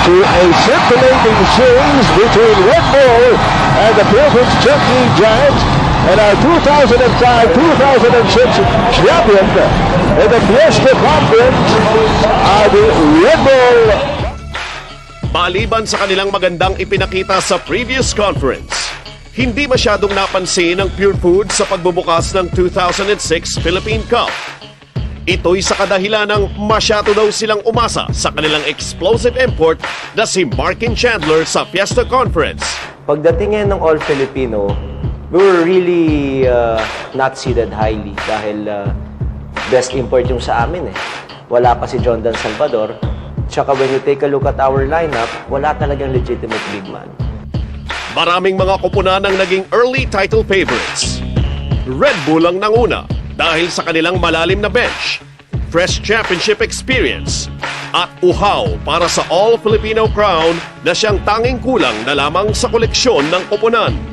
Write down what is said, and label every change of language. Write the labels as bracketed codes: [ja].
[en] to a scintillating series between Red Bull and the Purefoods Chunkee Giants, and our 2005-2006 champion in the Fiesta Conference are the Red Bull. [tl] Maliban sa kanilang magandang ipinakita sa previous conference, hindi masyadong napansin ng Purefoods sa pagbubukas ng 2006 Philippine Cup. Ito'y sa kadahilan ng masyado daw silang umasa sa kanilang explosive import na si Markin Chandler sa Fiesta Conference. Pagdating ngayon ng All-Filipino, [en] we were really not seeded highly [tl] dahil best import yung sa amin eh. Wala pa si John Dan Salvador. Tsaka [en] when you take a look at our lineup, [tl] wala talagang legitimate big man. Maraming mga koponan ang naging early title favorites. Red Bull ang nanguna dahil sa kanilang malalim na bench, fresh championship experience, at uhaw para sa all-Filipino crown na siyang tanging kulang na lamang sa koleksyon ng koponan.